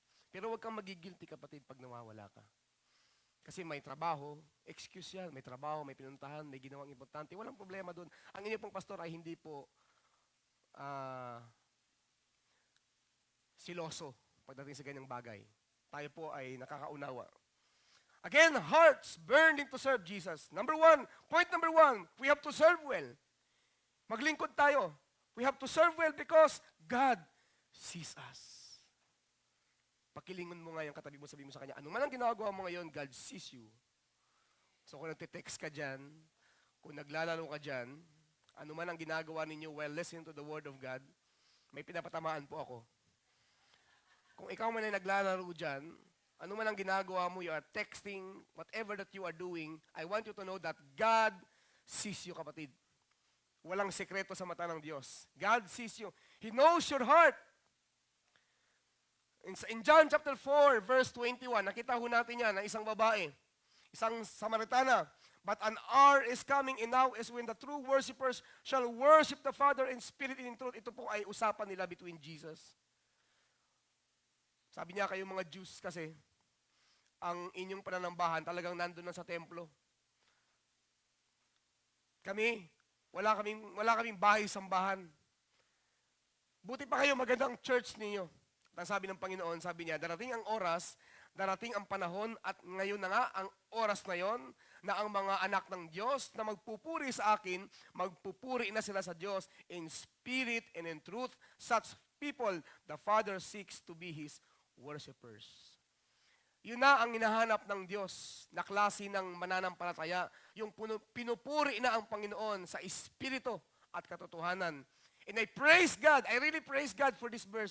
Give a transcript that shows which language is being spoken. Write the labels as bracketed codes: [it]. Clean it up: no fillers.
[tl] Pero huwag kang magigilty kapatid pag nawawala ka. Kasi may trabaho, excuse yan, may trabaho, may pinuntahan, may ginawang importante, walang problema doon. Ang inyo pong pastor ay hindi po siloso pagdating sa ganyang bagay. Tayo po ay nakakaunawa. [en] Again, hearts burning to serve Jesus. Point number one, we have to serve well. [tl] Maglingkod tayo. [en] We have to serve well because God sees us. [tl] Pakilingon mo nga yung katabi mo, sabihin mo sa kanya, ano man ang ginagawa mo ngayon, [en] God sees you. [tl] So kung nagte-text ka dyan, kung naglalaro ka dyan, ano man ang ginagawa ninyo [en] while listening to the Word of God, [tl] may pinapatamaan po ako. Kung ikaw man ay naglalaro dyan, ano man ang ginagawa mo, [en] you are texting, whatever that you are doing, I want you to know that God sees you, kapatid. [tl] Walang sekreto sa mata ng Diyos. [en] God sees you. He knows your heart. In John chapter 4, verse 21, [tl] nakita ho natin yan, na isang babae, isang Samaritana. [en] But an hour is coming and now is when the true worshipers shall worship the Father in spirit and in truth. [tl] Ito po ay usapan nila between Jesus. Sabi niya, kayong mga Jews kasi, ang inyong pananambahan talagang nandun na sa templo. Kami, wala kaming bahay-sambahan. Buti pa kayo, magandang church ninyo. At ang sabi ng Panginoon, sabi niya, darating ang oras, darating ang panahon, at ngayon na nga, ang oras na yon, na ang mga anak ng Diyos na magpupuri sa akin, magpupuri na sila sa Diyos [en] in spirit and in truth. Such people, the Father seeks to be His worshipers. [tl] Yun na ang hinahanap ng Diyos na klase ng mananampalataya, yung pinupuri na ang Panginoon sa espiritu at katotohanan. [en] And I praise God, I really praise God for this verse.